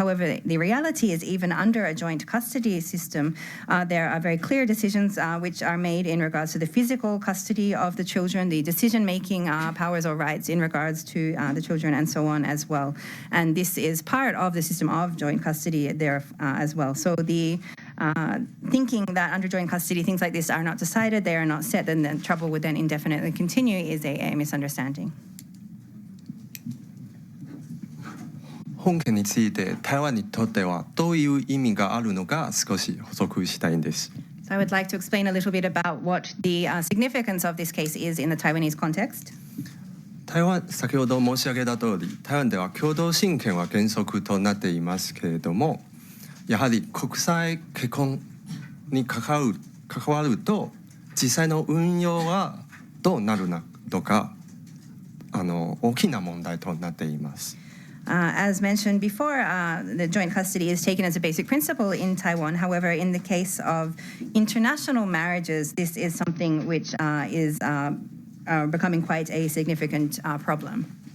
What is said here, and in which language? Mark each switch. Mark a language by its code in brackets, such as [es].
[en] However, the reality is even under a joint custody system, there are very clear decisions which are made in regards to the physical custody of the children, the decision-making powers or rights in regards to the children and so on as well. And this is part of the system of joint custody there as well. So the thinking that under joint custody things like this are not decided, they are not set, then the trouble would then indefinitely continue is a misunderstanding. [ja] 本件について台湾にとってはどういう意味があるのか少し補足したいんです。 [en] So I would like to explain a little bit about what the significance of this case is in the Taiwanese context. [ja] 台湾、先ほど申し上げた通り、台湾では共同親権は原則となっていますけれども、やはり国際結婚に関わると実際の運用はどうなるのか大きな問題となっています。 [en] As mentioned before, the joint custody is taken as a basic principle in Taiwan. However, in the case of international marriages, this is something which is becoming quite a significant problem.